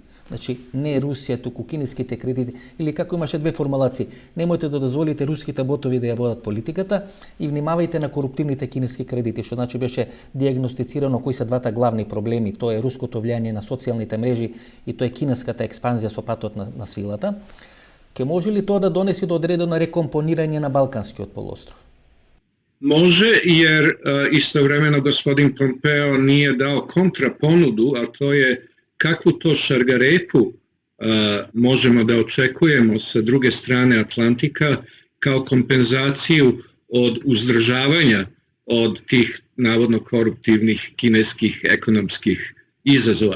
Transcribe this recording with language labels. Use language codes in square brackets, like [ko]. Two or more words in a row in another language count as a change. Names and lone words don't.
[mk] Значи, не Русија, туку кинеските кредити, или како имаше две формулации, немојте да дозволите руските ботови да ја водат политиката и внимавајте на коруптивните кинески кредити, што значи беше диагностицирано кои се двата главни проблеми, тоа е руското влијание на социјалните мрежи и тоа е кинеската експанзија со патот на свилата. Ке може ли тоа да донеси до одредено рекомпонирање на Балканскиот полуостров? [sr] Može, jer istovremeno gospodin Pompeo nije dao kontraponudu, a to je kakvu to šargarepu možemo da očekujemo sa druge strane Atlantika kao kompenzaciju od uzdržavanja od tih navodno koruptivnih kineskih ekonomskih izazova.